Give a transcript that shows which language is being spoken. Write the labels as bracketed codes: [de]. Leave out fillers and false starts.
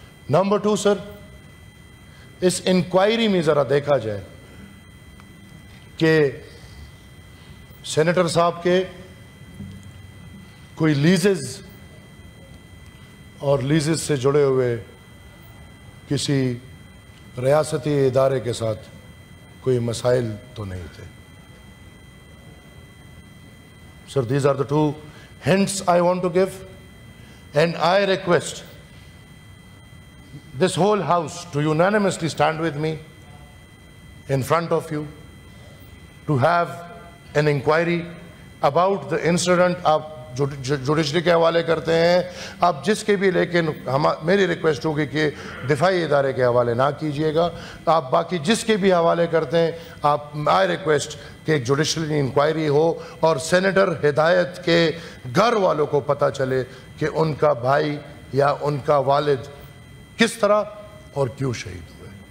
[ur] Number 2 سر, اس inquiry میں ذرا دیکھا جائے کہ سینیٹر صاحب کے کوئی لیزز اور لیزز سے جڑے ہوئے کسی ریاستی ادارے کے ساتھ کوئی مسائل تو نہیں تھے. [en] Sir, these are the two hints I want to give, and I request this whole house to unanimously stand with me in front of you to have an inquiry about the incident. [ur] آپ judiciary کے حوالے کرتے ہیں آپ جس کے بھی, لیکن میری ریکویسٹ ہوگی کہ دفاعی ادارے کے حوالے نہ کیجئے گا. آپ باقی جس کے بھی حوالے کرتے ہیں آپ, [en] I request [ur] کہ ایک جوڈیشری انکوائری ہو اور سینیٹر ہدایت کے گھر والوں کو پتہ چلے کہ ان کا بھائی یا ان کا والد کس طرح اور کیوں شہید ہوئے.